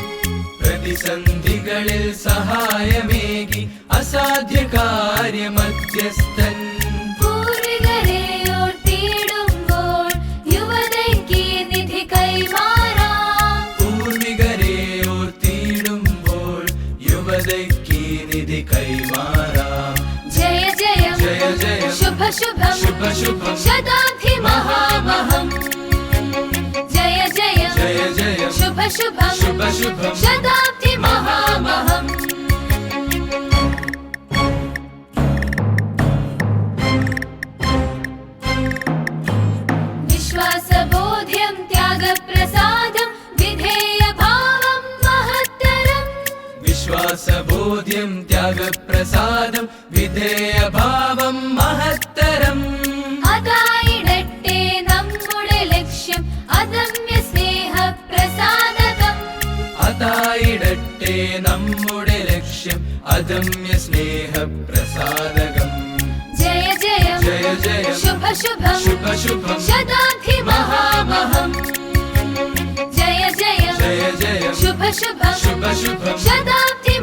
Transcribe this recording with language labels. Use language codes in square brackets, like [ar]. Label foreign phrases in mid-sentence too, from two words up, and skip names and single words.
[ml] പ്രതിസന്ധികളിൽ സഹായമേകി അസാധ്യ കാര്യമധ്യസ്ഥൻ പൂർവികരെ ഓർത്തിടുമ്പോൾ യുവതയ്ക്ക് നിധി കൈമാറാം പൂർവികരെ ഓർത്തിടുമ്പോൾ യുവതയ്ക്ക് നിധി കൈമാറാം [sa] ജയ ജയ शुभं शताब्दी महामहं जय जय शुभं शताब्दी महामहं विश्वासबोध्यं त्यागप्रसादं विधेयभावं महत्तरं വിശ്വാസബോധ്യം ത്യാഗപ്രസാദം വിധേയഭാവം മഹത്തരം [ml] അതായിടട്ടെ നമ്മുടെ ലക്ഷ്യം അദമ്യ സ്നേഹപ്രസാദകം അതായിടട്ടെ നമ്മുടെ ലക്ഷ്യം അദമ്യ സ്നേഹപ്രസാദകം [sa] ജയ ജയ शुभं शुभशुभं शताब्धिमहामहम् जय जय जय जय शुभ शुभं शुभशुभं शताब्धिमहामहम्